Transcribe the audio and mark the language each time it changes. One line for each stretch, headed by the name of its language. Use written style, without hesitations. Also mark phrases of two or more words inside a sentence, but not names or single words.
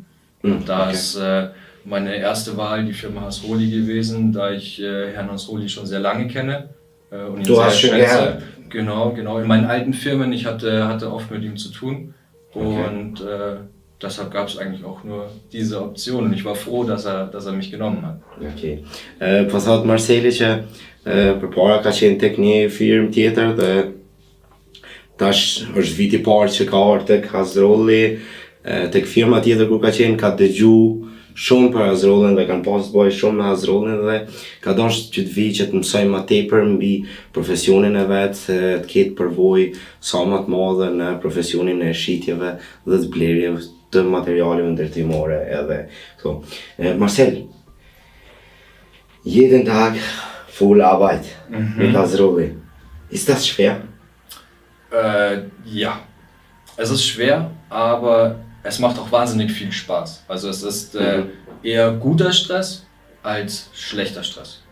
German: Und da ist meine erste Wahl die Firma Hasroli gewesen, da ich Herrn Hasroli schon sehr lange kenne und ihn Du sehr hast schon schätze. gelernt? Genau. In meinen alten Firmen, ich hatte oft mit ihm zu tun und deshalb gab es eigentlich auch nur diese Option und ich war froh, dass er mich genommen hat. Okay.
Albanian: Po thot Marceli që përpara ka qenë tek një firmë tjetër dhe tash është viti i parë që ka ardhur tek Hasroli, tek firma tjetër ku ka qenë ka dëgju shumë për Hasrolin dhe kanë pas bëj shumë me Hasrolin dhe ka dashur që të vi që të mësoj më tepër mbi profesionin e vet, të ketë përvojë sa më të madhe në profesionin e shitjeve dhe të blerjeve të materialeve ndërtimore edhe këto.
German: Marcel, jeden Tag voll Arbeit mit Hasroli. Ist das schwer? Ja, es ist schwer, aber es macht auch wahnsinnig viel Spaß. Also es ist eher guter Stress als schlechter Stress.